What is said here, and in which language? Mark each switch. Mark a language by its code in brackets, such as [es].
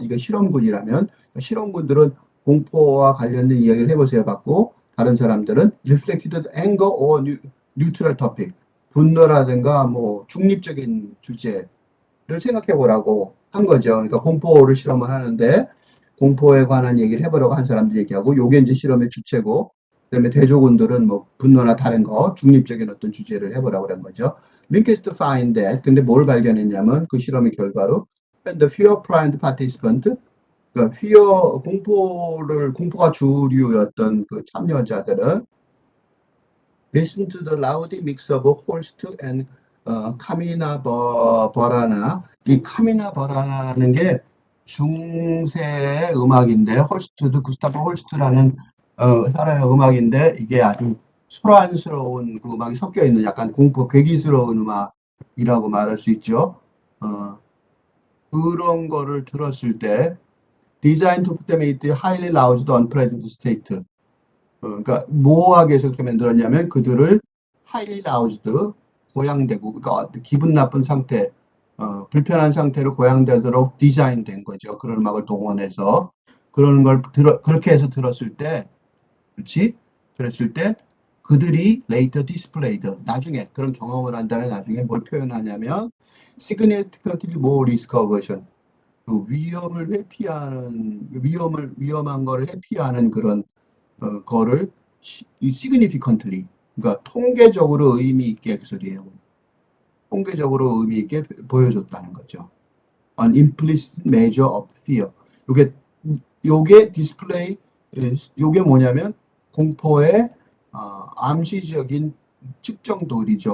[ko] 이거 실험군이라면 실험군들은 공포와 관련된 이야기를 해보세요 받고, 다른 사람들은 [en] reflected anger or neutral topic, [ko] 분노라든가 뭐 중립적인 주제를 생각해 보라고 한 거죠. 그러니까 공포를 실험을 하는데 공포에 관한 얘기를 해보라고 한 사람들이 얘기하고, 요게 이제 실험의 주체고, 그다음에 대조군들은 뭐 분노나 다른 거 중립적인 어떤 주제를 해보라고 그런 거죠. 링키스트 find that, 근데 뭘 발견했냐면 그 실험의 결과로 [en] the fear primed participant, [ko] 그러니까 fear 공포가 주류였던 그 참여자들은 [en] listen to the loud mix of Holst and [ko] 카미나 버라나. 이 카미나 버라나는 게 중세의 음악인데, 홀스트도 구스타프 홀스트라는 사람의 음악인데, 이게 아주 소란스러운 그 음악이 섞여 있는 약간 공포 괴기스러운 음악이라고 말할 수 있죠. 그런 거를 들었을 때 [en] designed to put them in the highly aroused unpleasant state. [ko] 그러니까 모호하게 해서 그렇게 만들었냐면 그들을 [en] highly aroused, [ko] 고양되고, 그러니까 기분 나쁜 상태, 불편한 상태로 고양되도록 디자인된 거죠. 그런 음악을 동원해서 그런 걸 그렇게 해서 들었을 때, 그렇지? 들었을 때 그들이 [en] later displayed, [ko] 나중에 그런 경험을 한 다음에 나중에 뭘 표현하냐면 [en] significantly more risk aversion, [ko] 그 위험을 회피하는, 위험한 거를 회피하는 그런 거를 significantly, 그러니까 통계적으로 의미 있게, 그 소리예요. 통계적으로 의미 있게 보여줬다는 거죠. [en] An implicit measure of fear. [ko] 요게 디스플레이, 요게 뭐냐면 공포의 암시적인 측정도리죠.